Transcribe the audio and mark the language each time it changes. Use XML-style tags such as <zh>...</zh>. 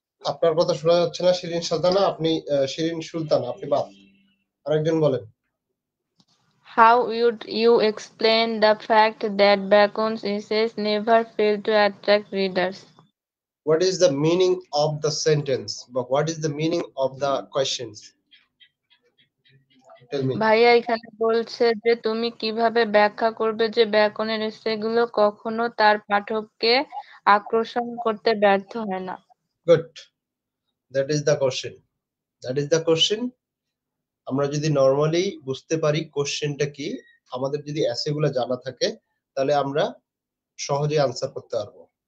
<bn>আপনার কথা শোনা যাচ্ছে না শিরিন সুলতানা, আপনি শিরিন সুলতানা, আপনি বাদ। আরেকজন বলেন।</bn> <en>How would you explain the fact that Bacon's essays never fail to attract readers? What is the meaning of the sentence? But what is the meaning of the questions? Tell me.</en> <bn>ভাইয়া এখানে বলছে যে তুমি কিভাবে ব্যাখ্যা করবে যে ব্যাকনের এসেগুলো কখনো তার পাঠককে আকর্ষণ করতে ব্যর্থ হয় না।</bn> <en>Good. That is the question. That is the question.</en> <bn>আমরা যদি নরমালি বুঝতে পারি কোশ্চেনটা কি, আমাদের যদি অ্যাসেগুলো জানা থাকে, তাহলে আমরা সহজে আনসার করতে পারবো।</bn>